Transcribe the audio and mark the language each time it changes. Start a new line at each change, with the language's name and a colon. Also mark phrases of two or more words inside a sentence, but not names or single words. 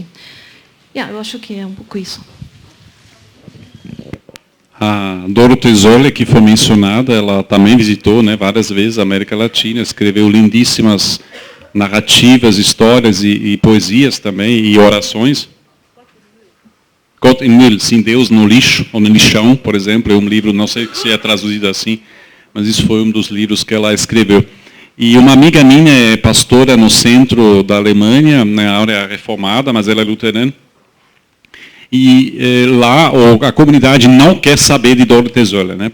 Portuguese: Eu acho que é um pouco isso. A Dorothee Sölle, que foi mencionada, ela também visitou, né, várias vezes a América Latina, escreveu lindíssimas narrativas, histórias e poesias também, e orações.
German: Gott im Müll,
Portuguese: sim, Deus no lixo, ou no lixão, por exemplo, é um livro, não sei se é traduzido assim, mas isso foi um dos livros que ela escreveu. E uma amiga minha é pastora no centro da Alemanha, na área reformada, mas ela é luterana. E lá a comunidade não quer saber de Dorothee Sölle, né?